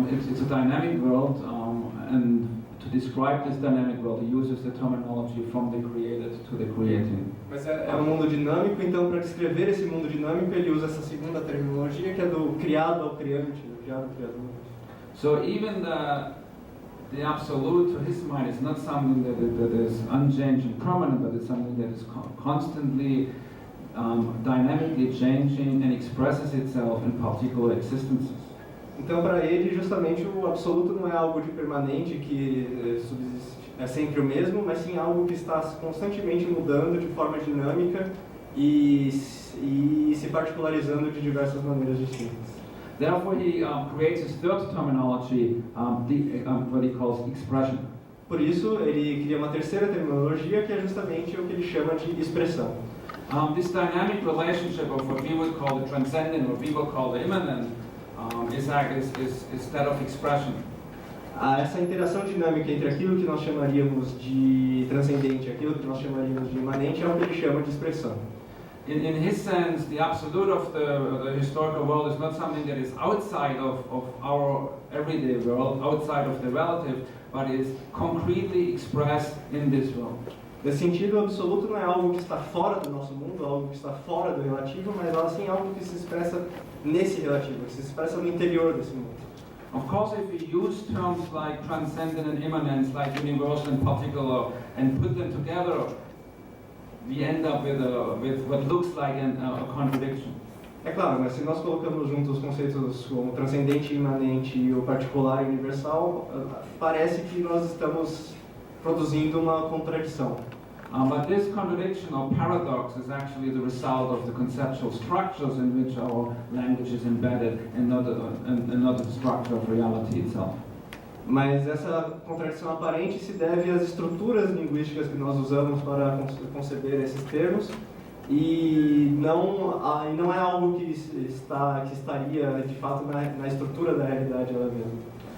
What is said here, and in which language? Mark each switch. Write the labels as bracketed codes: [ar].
[en] It's a dynamic world, and to describe this dynamic world, he uses the terminology from the created to the creating. [pt] Mas é um mundo dinâmico, então para descrever esse mundo dinâmico ele usa essa segunda terminologia que é do criado ao criante, do criado ao criador. [en] So even the absolute, to his mind, is not something that is unchanging, permanent, but it's something that is constantly, dynamically changing and expresses itself in particular existences. [pt] Então, para ele, justamente, o absoluto não é algo de permanente que é sempre o mesmo, mas sim algo que está constantemente mudando de forma dinâmica e se particularizando de diversas maneiras distintas. [en] Therefore, he creates his third terminology, what he calls expression. [pt] Por isso, ele cria uma terceira terminologia que é justamente o que ele chama de expressão. [en] This dynamic relationship of what we would call the transcendent, what we would call the immanent, is that of expression. [pt] Essa interação dinâmica entre aquilo que nós chamaríamos de transcendente e aquilo que nós chamaríamos de imanente é o que ele chama de expressão. [en] In his sense, the absolute of the historical world is not something that is outside of our everyday world, outside of the relative, but is concretely expressed in this world. [pt] Nesse sentido, o absoluto não é algo que está fora do nosso mundo, algo que está fora do relativo, mas sim algo que se expressa nesse relativo, que se expressa no interior desse mundo. [en] Of course, if we use terms like transcendent and immanence, like universal and particular, and put them together, we end up with what looks like a contradiction. [pt] É claro, mas se nós colocamos juntos os conceitos como transcendente, imanente e o particular e universal, parece que nós estamos produzindo uma contradição. [en] But this contradiction or paradox is actually the result of the conceptual structures in which our language is embedded, and not the structure of reality itself. [pt] Mas essa contradição aparente se deve às estruturas linguísticas que nós usamos para conceber esses termos e não é algo que estaria de fato na estrutura da realidade ela mesma.